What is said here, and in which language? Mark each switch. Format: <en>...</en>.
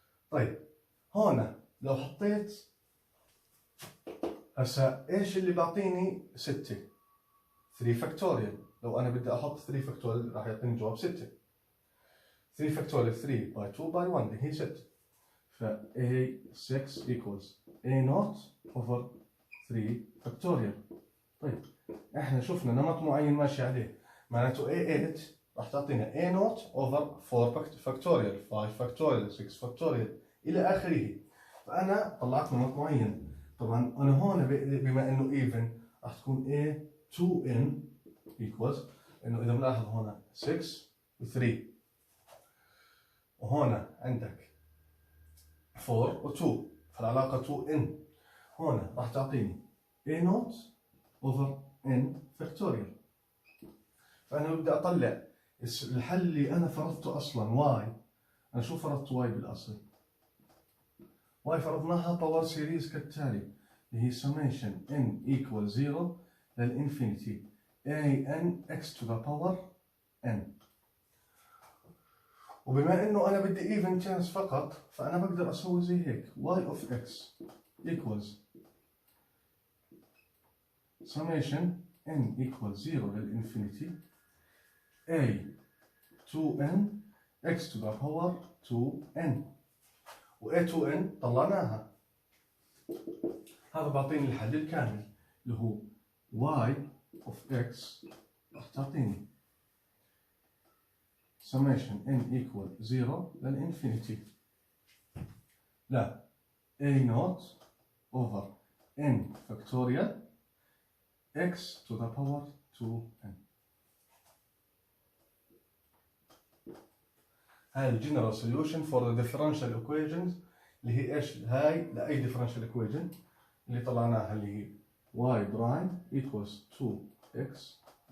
<ar>طيب هنا لو حطيت هسا ايش اللي بعطيني 6 3 فاكتوريال. لو انا بدي احط 3 فاكتوريال راح يعطيني جواب 6. 3 فاكتوريال</ar> <en>3 by 2 by 1</en> <ar>اللي هي 6.</ar> <en>ف A6 equals A naught over 3 factorial.</en> <ar>طيب احنا شفنا نمط معين ماشي عليه، معناته</ar> <en>A8</en> <ar>راح تعطينا</ar> <en>A naught over 4</en> <ar>فاكتوريال 5 فاكتوريال 6 فاكتوريال الى اخره. فانا طلعت نمط معين. طبعا انا هون بما انه even راح تكون</ar> <en>A2n equals</en> <ar>انه اذا بنلاحظ هون 6 و 3 وهون عندك 4 و 2 فالعلاقة 2n. هون راح تعطيني</ar> <en>A naught over n factorial.</en> <ar>فأنا بدي أطلع الحل اللي أنا فرضته أصلا y. أنا شو فرضت y بالأصل؟ y فرضناها باور سيريز كالتالي اللي هي</ar> <en>summation n equal 0</en> <ar>للإنفينيتي</ar> <en>an x to the power n.</en> <ar>وبما إنه أنا بدي even chance فقط فأنا بقدر أسوي زي هيك</ar> <en>y of x equals summation n equal 0 للإنفينيتي a 2n x to the power 2n.</en> <ar>و a 2n طلعناها. هذا بعطيني الحل الكامل اللي هو</ar> <en>y of x</en> <ar>راح تعطيني</ar> <en>summation n equal 0</en> <ar>للإنفينيتي لا</ar> <en>a naught over n factorial x to the power 2n.</en> <ar>هاي الجنرال</ar> <en>solution for the differential equations</en> <ar>اللي هي ايش؟ هاي لأي</ar> <en>differential equation</en> <ar>اللي طلعناها اللي هي</ar> <en>y prime equals 2xy.</en>